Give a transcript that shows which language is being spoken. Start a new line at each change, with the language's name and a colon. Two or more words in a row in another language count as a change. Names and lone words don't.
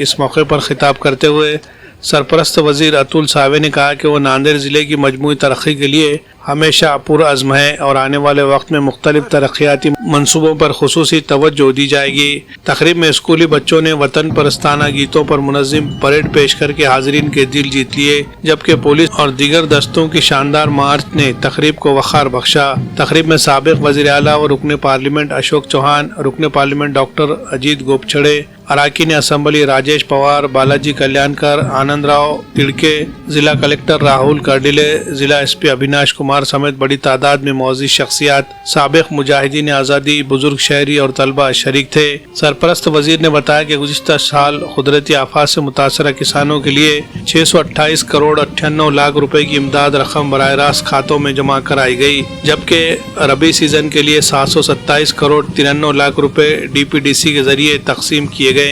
Urdu: اس موقع پر خطاب کرتے ہوئے سرپرست وزیر اتل ساوے نے کہا کہ وہ ناندیڑ ضلع کی مجموعی ترقی کے لیے ہمیشہ پرعزم ہے اور آنے والے وقت میں مختلف ترقیاتی منصوبوں پر خصوصی توجہ دی جائے گی۔ تقریب میں اسکولی بچوں نے وطن پرستانہ گیتوں پر منظم پریڈ پیش کر کے حاضرین کے دل جیت لیے، جبکہ پولیس اور دیگر دستوں کی شاندار مارچ نے تقریب کو وقار بخشا۔ تقریب میں سابق وزیر اعلیٰ و رکن پارلیمنٹ اشوک چوہان، رکن پارلیمنٹ ڈاکٹر اجیت گوپچھڑے، اراکین اسمبلی راجیش پوار، بالاجی کلیانکر، آنند راؤ تڑکے، ضلع کلکٹر راہل کارڈیلے، ضلع ایس پی ابھیناش کمار سمیت بڑی تعداد میں معزز شخصیات، سابق مجاہدین آزادی، بزرگ شہری اور طلبہ شریک تھے۔ سرپرست وزیر نے بتایا کہ گزشتہ سال قدرتی آفات سے متاثرہ کسانوں کے لیے 628 کروڑ 98 لاکھ روپے کی امداد رقم براہ راست کھاتوں میں جمع کرائی گئی، جبکہ ربی سیزن کے لیے 727 کروڑ 93 لاکھ روپے ڈی پی ڈی سی کے ذریعے تقسیم کیے گئے۔